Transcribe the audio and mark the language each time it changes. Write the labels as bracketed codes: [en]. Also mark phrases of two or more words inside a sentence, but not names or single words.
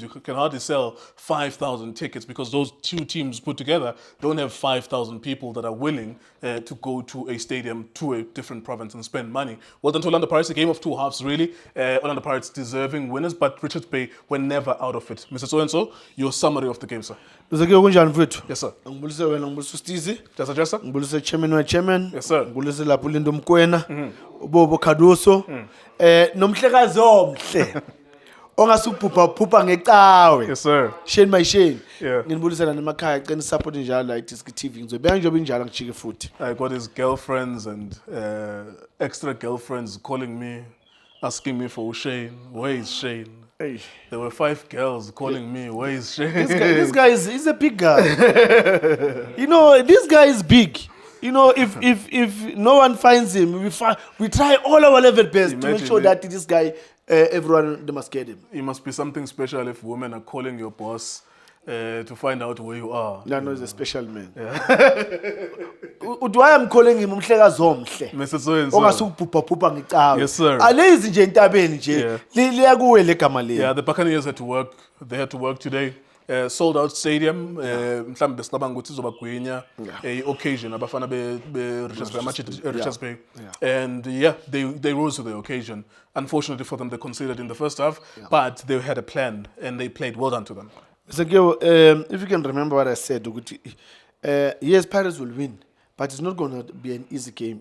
[en] You can hardly sell 5,000 tickets because those two teams put together don't have 5,000 people that are willing to go to a stadium to a different province and spend money. Well done to Orlando Pirates, a game of two halves, really. Orlando Pirates deserving winners, but Richards Bay were never out of it. Mr. So-and-so, your summary of the game, sir. Yes, sir. [zu] Jasa. Ngibulise chairman wa chairman. [en] Yes, sir. [zu] Ngibulise lapho Lindo Mkwena. Ubobo Khaduso. Nomhlekazi omhle. Ongasubhupha ngecawe. [en] Yes, sir. Shane my Shane. Yeah. [zu] Ngibulisela nemakhaya ecela support njalo la iDiskiTV. Ngizobeka njengoba injalo ngijike futhi. [en] I got his girlfriends and extra girlfriends calling me, asking me for Shane. Where is Shane? Hey. There were 5 girls calling me, where is Shane? This guy he's a big guy. This guy is big. If no one finds him, we try all our level best to make sure that this guy, everyone, they must get him. It must be something special if women are calling your boss to find out where you are. No, he's a special man. Why I'm calling him [zu] umhlekazi omhle. [en] Mr. So-and-so. [zu] Ongasubhupha ngecawe. [en] Yes, sir. [zu] Alezi nje entabeni nje. Liya kuwe legama le. [en] Yeah, the Buccaneers had to work. They had to work today. Sold out stadium. [zu] Mhlambe sicabanga ukuthi izobagwinya [en] occasion [zu] abafana be [en] Richards Bay. And yeah, they rose to the occasion. Unfortunately for them, they conceded in the first half, but they had a plan and they played. Well done to them. So, if you can remember what I said, yes, Pirates will win, but it's not going to be an easy game.